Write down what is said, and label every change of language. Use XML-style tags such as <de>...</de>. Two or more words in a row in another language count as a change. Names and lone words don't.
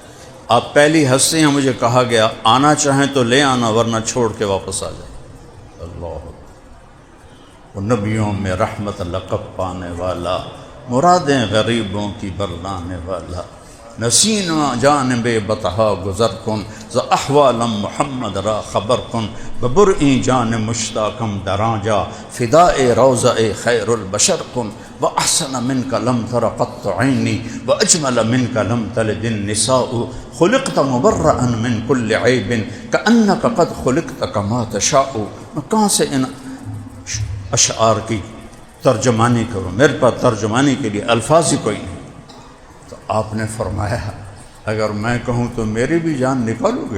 <ur>آپ پہلی ہستی ہیں، مجھے کہا گیا آنا چاہیں تو لے آنا ورنہ چھوڑ کے واپس آ جائیں۔ اللہ، وہ نبیوں میں رحمت لقب پانے والا، مرادیں غریبوں کی برلانے والا،</ur> <fa>نسینا جانب بطحا گزر کن ز احوالم محمد را خبر کن، ببرئی جان مشتاقم دراجا فداء روضہ خیر البشر کن،</fa> <ar>واحسن منک لم تر قط عینی واجمل منک لم تلد النساء، خلقت مبرئا من کل عیب کأنک قد خلقت کما تشاء۔</ar> <ur>میں کہاں سے ان اشعار کی ترجمانی کروں، میرے پاس ترجمانی کے لیے الفاظ ہی کوئی نہیں۔ تو آپ نے فرمایا اگر میں کہوں تو میری بھی جان نکالو گے؟</ur>